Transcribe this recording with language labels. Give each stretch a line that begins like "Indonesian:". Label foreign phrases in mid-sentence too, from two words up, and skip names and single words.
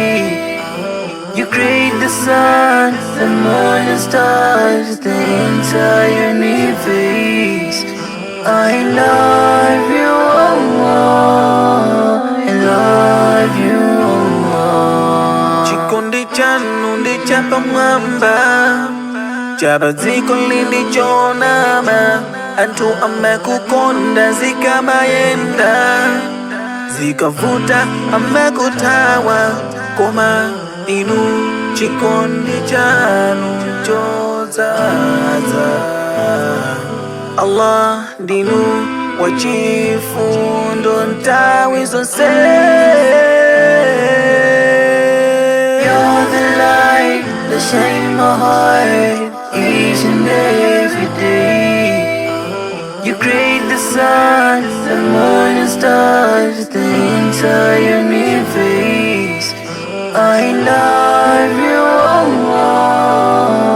English: You create the sun, the moon and stars, the entire universe. I love you, Allah. I love you, Allah.
Nyanja: Chikondi chanu ndi chapamwamba, chapadziko lili chonama. Anthu amakukonda zikamayenda, zikavuta amakuthawa, koma inu chikondi chanu chodzaza. Allah ndinu wachifundo nthawi zonse.
English: that shine my heart each and every day. You create the sun, the moon and stars, the entire universe. I love you, Allah.